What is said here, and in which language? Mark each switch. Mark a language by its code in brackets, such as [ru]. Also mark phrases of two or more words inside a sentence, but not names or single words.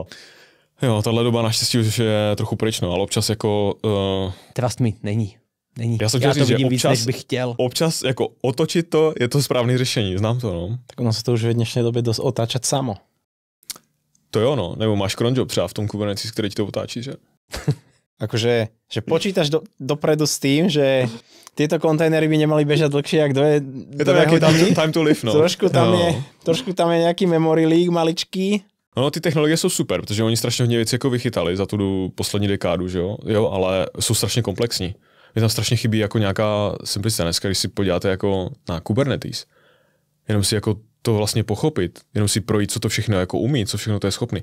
[cs] Jo, tahle doba naštěstí už je trochu pryč, no, ale občas jako... [en] Trust me, není. [cs] Já to vidím víc, občas, než bych chtěl. Občas jako otočit to, je to správné řešení, znám to, no. Tak ono se to už v dnešní době dost otáčet samo. To jo, no, nebo máš [en] cron job [cs] třeba v tom Kubernetes, který ti to otáčí, že? [sk] Akože, že počítaš dopredu s tým, že tieto kontajnery by nemali bežať dlhšie, jak je to nejaký [en] time to live, [sk] no. Trošku tam je nejaký [en] memory leak [sk] maličký. [cs] No, ty technologie jsou super, protože oni strašně hodně věcí jako vychytali za tu poslední dekádu, že jo, ale jsou strašně komplexní. Mě tam strašně chybí jako nějaká simplicita. Dneska, když si podíváte jako na Kubernetes, jenom si jako to vlastně pochopit, jenom si projít, co to všechno jako umí, co všechno to je schopný.